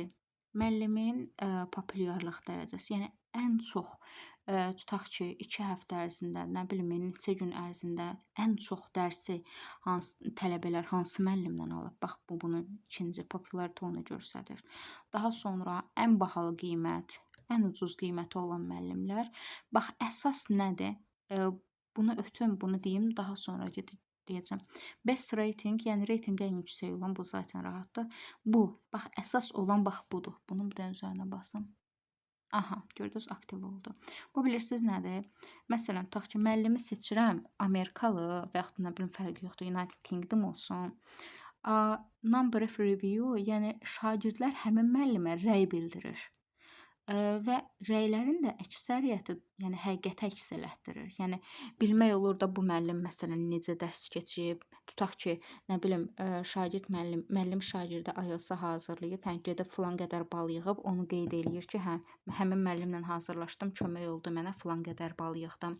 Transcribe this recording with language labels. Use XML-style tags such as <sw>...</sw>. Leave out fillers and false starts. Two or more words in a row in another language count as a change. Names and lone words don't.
<az>Müəllimin populyarlıq dərəcəsi, yəni ən çox tutaq ki, 2 həftə ərzində, nə bilim, neçə gün ərzində ən çox dərsi tələbələr hansı müəllimdən alıb? Bax, bu bunun ikinci popularity onu göstərir. Daha sonra ən bahalı qiymət, ən ucuz qiyməti olan müəllimlər. Bax, əsas nədir? Bunu ötüm, bunu deyim, daha sonra deyəcəm.</az> <en>Best rating,</en> <az>yəni reytinqi ən yüksək olan bu zaten rahatdır. Bu, bax, əsas olan bax budur. Bunun bir də üzərinə basım. Aha, gördünüz, aktiv oldu. Bu bilirsiniz nədir? Məsələn, tutaq ki, müəllimi seçirəm, Amerikalı və yaxud nə bilim fərqi yoxdur, United Kingdom olsun.</az> <en>Number of review,</en> <az>yəni şagirdlər həmin müəllimə rəy bildirir. Və rəylərin də əksəriyyəti, yəni həqiqəti əks elətdirir. Yəni bilmək olur da bu müəllim məsələn necə dərs keçib. Tutaq ki, nə bilim, şagird müəllim şagirdə IELTS-a hazırlayıb, gedib filan qədər bal yığıb, onu qeyd eləyir ki, həmin müəllimlə hazırlaşdım, kömək oldu mənə, filan qədər bal yığdım.</az>